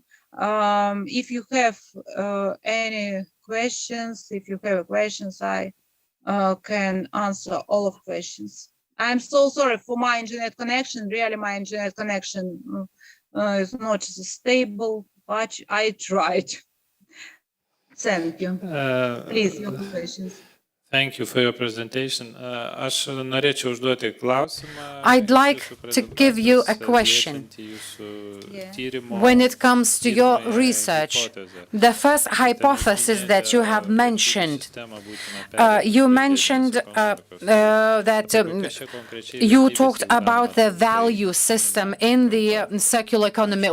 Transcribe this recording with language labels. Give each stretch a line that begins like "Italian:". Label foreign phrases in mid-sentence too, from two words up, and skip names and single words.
English: If you have any questions, I can answer all of questions. I'm so sorry for my internet connection. Really, my internet connection is not stable, but I tried. Thank you. Please, your questions. Thank you for your presentation.
Lithuanian: Aš norėčiau užduoti klausimą.
English: I'd like to give you a question. When it comes to your research, the first hypothesis that you have mentioned, you mentioned that you talked about the value system in the circular economy.